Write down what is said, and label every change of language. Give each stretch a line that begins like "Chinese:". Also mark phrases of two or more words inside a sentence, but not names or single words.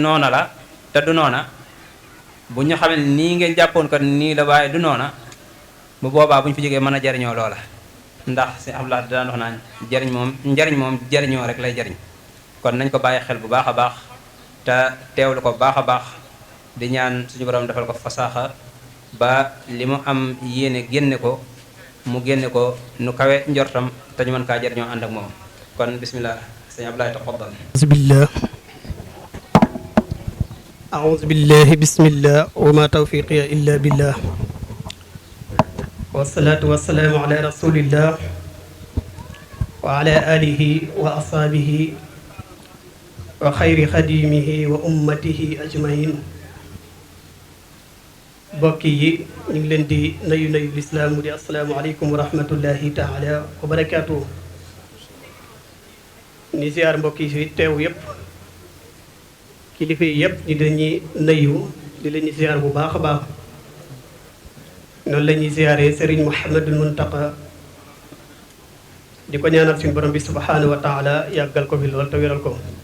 Wolof: noona la te du noona bu ñu xamee nii ngeen jàppoon ko nii la waaye du noona bu boobaa bu ñu fi jógee mën a jariñoo loola ndax si Abdoulaye daan wax naan njariñ moom jariñoo rek lay jariñ kon nañ ko bàyyi xel bu baax a baax te teewlu ko bu baax a baax di ñaan suñu borom defal ko fasaaxa ba li mu am yéene génne ko mu génne ko nu kawe njortam te ñu mën kaa jariñoo ànd ak moom kon bismillah sëñ Ablaye tafaddal.
Arabic: أعوذ بالله بسم الله وما توفيقي إلا بالله والصلاة والسلام على رسول الله وعلى آله وأصحابه وخير خديمه وأمته أجمعين
Wolof: bokki yi ñu ngi leen di nuyu lislaam mu di
Arabic: السلام عليكم ورحمة الله تعالى وبركاته.
Wolof: ni ziar mbokk yi fi teew yëpp kilifa yi yëpp ñu dañuy nuyu di leen ziar bu baax a baax noonu la ñuy ziaree Serigne Mouhamadul Muntaqa di ko ñaanal suñu borom bi
Arabic: سبحانه وتعالى
Wolof: yàggal ko fi lool te wéral ko.